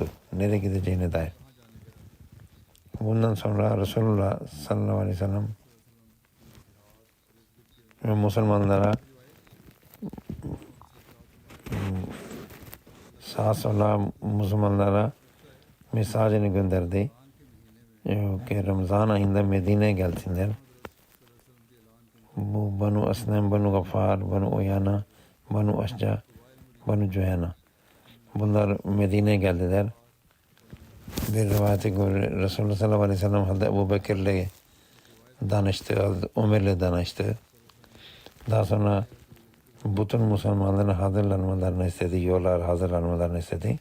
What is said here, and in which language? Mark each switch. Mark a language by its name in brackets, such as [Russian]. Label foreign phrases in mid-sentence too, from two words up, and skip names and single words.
[Turkish] Nereye gideceğine dair. Bundan sonra Resulullah [Arabic] صلى الله عليه وسلم [Turkish] ve Müslümanlara sağa sola Müslümanlara mesajını gönderdi. Ki Ramazan ayında Medine'ye gelsinler. Bu Banu Aslam, Banu Gafar, Banu Uyana, Banu Aşca, Banu Cühena. Bunlar Medine'ye geldiler. Bir rivayete göre Resulullah [Arabic] صلى الله عليه وسلم [Turkish] Hazreti Ebu Bekir'le danıştı, Ömer'le danıştı. Daha sonra bütün Müslümanların hazırlanmalarını istedi, yollar hazırlanmalarını istedi.